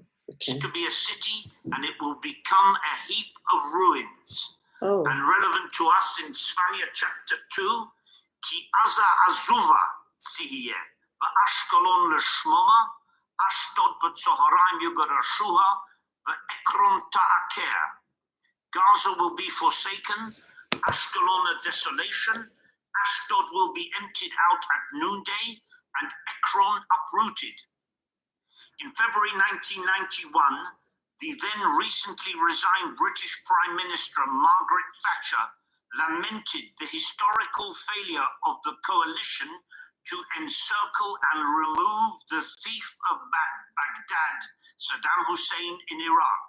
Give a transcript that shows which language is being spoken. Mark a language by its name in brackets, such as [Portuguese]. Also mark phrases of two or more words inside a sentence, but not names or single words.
[English] Okay. to be a city, and it will become a heap of ruins. Oh, And relevant to us in Sfanya chapter 2, [Hebrew] כי עזה עזובה תהיה, אשקלון לשממה, אשדוד בצהרים יגרשוה, עקרון תעקר. [English] Gaza will be forsaken, Ashkelon a desolation, Ashdod will be emptied out at noonday, and Ekron uprooted. In February 1991, the then recently resigned British Prime Minister Margaret Thatcher lamented the historical failure of the coalition to encircle and remove the thief of Baghdad, Saddam Hussein, in Iraq.